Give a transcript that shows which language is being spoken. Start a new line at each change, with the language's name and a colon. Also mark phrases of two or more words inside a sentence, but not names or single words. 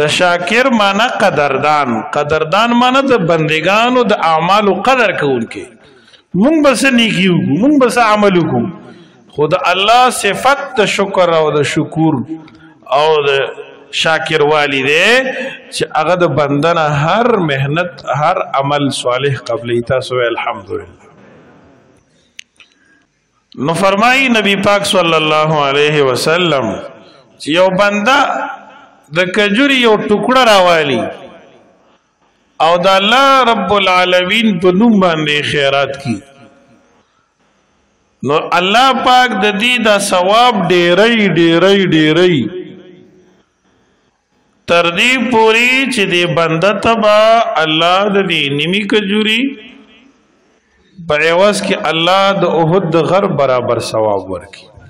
Pashto: شاکر معنی قدردان معنی د بندگانو د اعمالو قدر کوونکې مونږ بس نیکیو مونږ بس عملو کو خود الله صفت د شکر او د شکور او د شاکر والی دی چې هغه د بندنه هر مهنت هر عمل صالح قبلی تاسو الحمدلله نو فرمائی نبی پاک
Arabic: صلی اللہ علیہ وسلم
Pashto: یو بندہ د کجوری یو ټوکړه راوالی او د
Arabic: الله رب العالمین
Pashto: په نوم باندې خیرات کی نو الله پاک د دې دا ثواب ډېرې تر دې پوری چې دې بنده تبا الله د دې نیمی کجوری په عوض کې الله د احد د غر برابر ثواب ورکي